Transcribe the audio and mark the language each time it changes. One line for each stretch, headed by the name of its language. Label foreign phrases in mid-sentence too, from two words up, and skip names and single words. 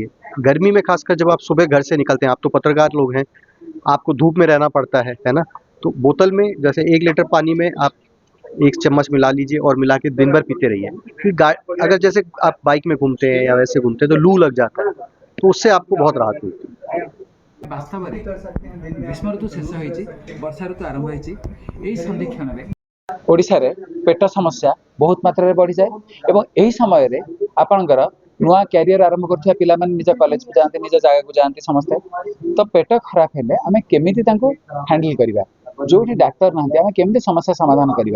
Hindi: गर्मी में खासकर जब आप सुबह घर से निकलते हैं, आप तो पत्रकार लोग हैं, आपको धूप में रहना पड़ता है ना? तो बोतल में जैसे 1 लीटर पानी में आप 1 चम्मच मिला लीजिए और मिला के दिन भर पीते रहिए। फिर अगर जैसे आप बाइक में घूमते हैं या वैसे घूमते हैं तो लू लग जाता है, तो उससे आपको बहुत राहत मिलती है।
Odia: ବାସ୍ତବରେ ଗ୍ରୀଷ୍ମ ଋତୁ ଶେଷ ହୋଇଛି, ବର୍ଷା ଋତୁ ଆରମ୍ଭ ହୋଇଛି। ଏହି ସନ୍ଧିକ୍ଷଣରେ ଓଡ଼ିଶାରେ ପେଟ ସମସ୍ୟା ବହୁତ ମାତ୍ରାରେ ବଢ଼ିଯାଏ ଏବଂ ଏହି ସମୟରେ ଆପଣଙ୍କର ନୂଆ କ୍ୟାରିୟର ଆରମ୍ଭ କରୁଥିବା ପିଲାମାନେ ନିଜ କଲେଜକୁ ଯାଆନ୍ତି, ନିଜ ଜାଗାକୁ ଯାଆନ୍ତି ସମସ୍ତେ। ତ ପେଟ ଖରାପ ହେଲେ ଆମେ କେମିତି ତାଙ୍କୁ ହ୍ୟାଣ୍ଡେଲ କରିବା, ଯୋଉଠି ଡାକ୍ତର ନାହାନ୍ତି ଆମେ କେମିତି ସମସ୍ୟା ସମାଧାନ କରିବା।